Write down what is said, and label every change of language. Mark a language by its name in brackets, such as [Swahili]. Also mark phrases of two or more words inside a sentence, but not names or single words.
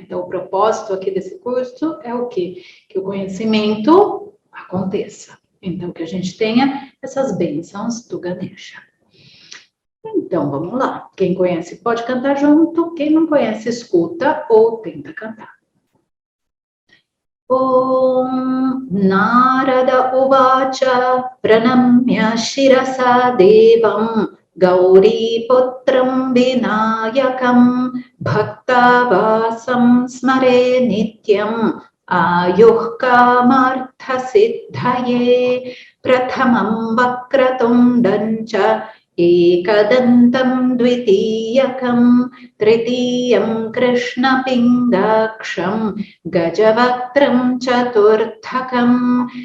[Portuguese] Então, o propósito aqui desse curso é o quê? Que o conhecimento aconteça. Então, que a gente tenha essas bênçãos do Ganesha. Então, vamos lá. Quem conhece pode cantar junto, quem não conhece escuta ou tenta cantar. [Sanskrit] Om Narada Uvacha Pranamya Shirasa Devam Gauri Putram Vinayakam Bhaktavasam Smare Nityam Ayuh Kamartha Siddhaye Prathamam Vakratundancha Ekadantam Dvitiyakam Tritiyam Krishna Pingaksham Gajavaktram Chaturthakam